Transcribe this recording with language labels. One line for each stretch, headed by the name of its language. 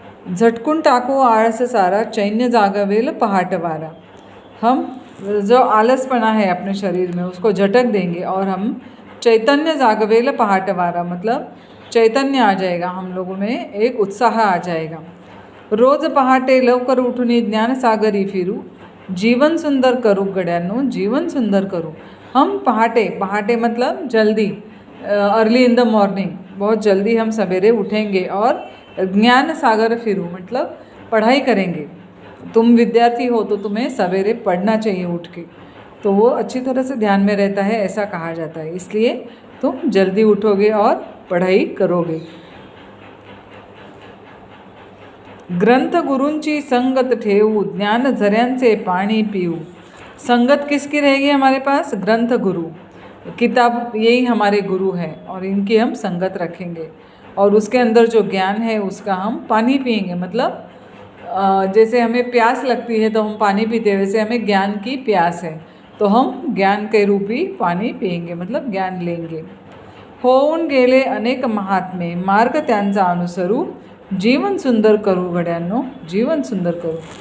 Marathi: झटकून टाकू आळस सारा, चैन्य जागवेल पहाट वारा.
Hindi: हम जो आलसपना है अपने शरीर में उसको झटक देंगे और हम
Marathi: चैतन्य जागवेल पहाट वारा,
Hindi: मतलब चैतन्य आ जाएगा हम लोगों में, एक उत्साह आ जाएगा.
Marathi: रोज पहाटे लवकर उठून ज्ञानसागरी फिरू, जीवन सुंदर करू गड्यांनो, जीवन सुंदर करू.
Hindi: हम पहाटे मतलब जल्दी,
English: early in the morning,
Hindi: बहुत जल्दी हम सवेरे उठेंगे और
Marathi: ज्ञान सागर फिरू
Hindi: मतलब पढ़ाई करेंगे. तुम विद्यार्थी हो तो तुम्हें सवेरे पढ़ना चाहिए उठ के, तो वो अच्छी तरह से ध्यान में रहता है ऐसा कहा जाता है. इसलिए तुम जल्दी उठोगे और पढ़ाई करोगे.
Marathi: ग्रंथ गुरूंची संगत ठेवू, ज्ञान झऱ्यांचे पाणी पीऊ.
Hindi: संगत किसकी रहेगी हमारे पास? ग्रंथ गुरु, किताब यही हमारे गुरु हैं और इनकी हम संगत रखेंगे और उसके अंदर जो ज्ञान है उसका हम पानी पिएंगे. मतलब जैसे हमें प्यास लगती है तो हम पानी पीते हैं, वैसे हमें ज्ञान की प्यास है तो हम ज्ञान के रूपी पानी पिएंगे, मतलब ज्ञान लेंगे.
Marathi: होऊन गेले अनेक महात्मे, मार्ग त्यांचा अनुसरू, जीवन सुंदर करू गड्यांनो, जीवन सुंदर करू.